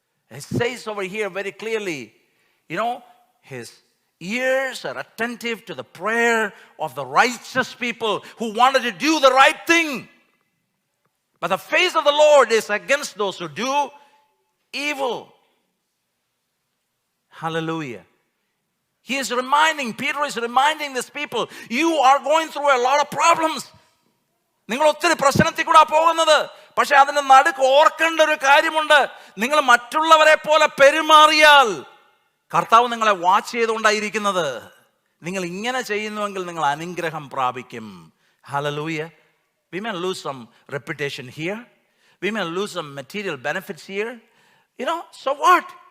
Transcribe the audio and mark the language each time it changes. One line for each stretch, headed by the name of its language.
English: It says over here very clearly, his ears are attentive to the prayer of the righteous people who wanted to do the right thing. But the face of the Lord is against those who do evil. Hallelujah. Peter is reminding these people, you are going through a lot of problems.
Malayalam: നിങ്ങൾ ഒത്തിരി പ്രശ്നത്തിൽ കൂടെ പോകുന്നത്. പക്ഷെ അതിന് നടുക്ക് ഓർക്കേണ്ട ഒരു കാര്യമുണ്ട്. നിങ്ങൾ മറ്റുള്ളവരെ പോലെ പെരുമാറിയാൽ കർത്താവ് നിങ്ങളെ വാച്ച് ചെയ്തുകൊണ്ടായിരിക്കുന്നത്. നിങ്ങൾ ഇങ്ങനെ ചെയ്യുന്നുവെങ്കിൽ നിങ്ങൾ അനുഗ്രഹം പ്രാപിക്കും.
English: Hallelujah. We may lose some reputation here. We may lose some material benefits here. So what?